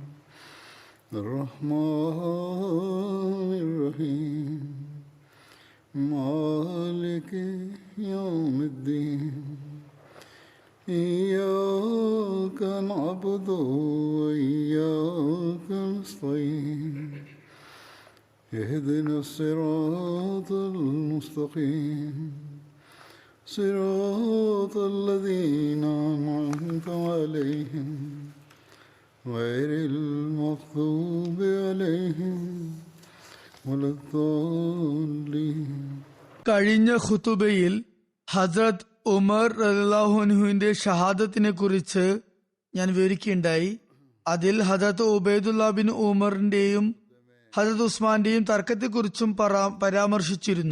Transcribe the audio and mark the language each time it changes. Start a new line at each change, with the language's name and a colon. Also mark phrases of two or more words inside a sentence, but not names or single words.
Arabic: الرحمن الرحيم مالك يوم الدين إياك نعبد وإياك نستعين اهدنا الصراط المستقيم صراط الذين أنعمت عليهم غير المغضوب عليهم ولا الضالين.
Malayalam: കഴിഞ്ഞ ഖുതുബയിൽ ഹസ്രത്ത് ഉമർ
Arabic: رضي الله عنه
Malayalam: ഷഹാദത്തിനെ കുറിച്ച് ഞാൻ വിവരിക്കുകയുണ്ടായി. അതിൽ ഹസ്രത്ത് ഉബൈദുല്ലാ ബിൻ ഉമറിന്റെയും ഹസ്രത്ത് ഉസ്മാന്റെയും തർക്കത്തെക്കുറിച്ചും പരാമർശിച്ചിരുന്നു.